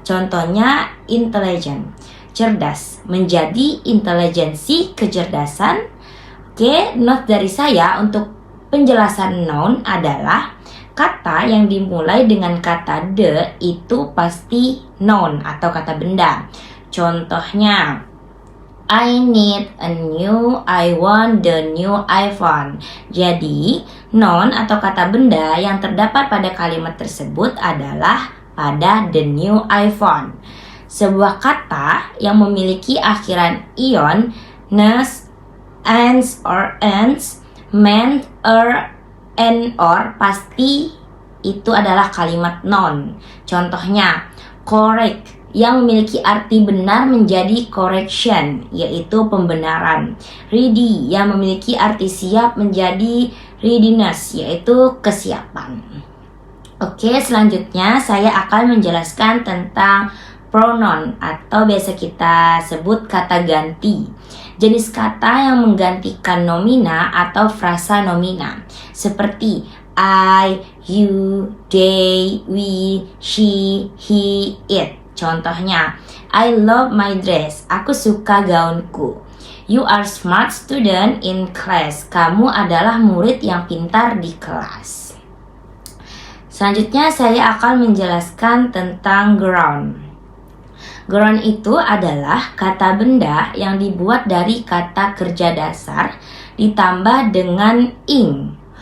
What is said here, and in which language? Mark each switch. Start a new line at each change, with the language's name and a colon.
Indonesian: Contohnya intelligent, cerdas, menjadi intelijensi, kecerdasan. Oke, note dari saya untuk penjelasan noun adalah kata yang dimulai dengan kata the itu pasti noun atau kata benda. Contohnya,
English: I need a new, I want the new iPhone.
Indonesian: Jadi, noun atau kata benda yang terdapat pada kalimat tersebut adalah pada the new iPhone. Sebuah kata yang memiliki akhiran ion, nes, ans or ends, meant or pasti itu adalah kalimat noun. Contohnya correct yang memiliki arti benar menjadi correction, yaitu pembenaran. Ready yang memiliki arti siap menjadi readiness, yaitu kesiapan. Oke, selanjutnya saya akan menjelaskan tentang pronoun atau biasa kita sebut kata ganti. Jenis kata yang menggantikan nomina atau frasa nomina seperti I, you, they, we, she, he, it. Contohnya,
English: I love my dress.
Indonesian: Aku suka gaunku.
English: You are smart student in class.
Indonesian: Kamu adalah murid yang pintar di kelas. Selanjutnya saya akan menjelaskan tentang ground. Ground itu adalah kata benda yang dibuat dari kata kerja dasar ditambah dengan ing.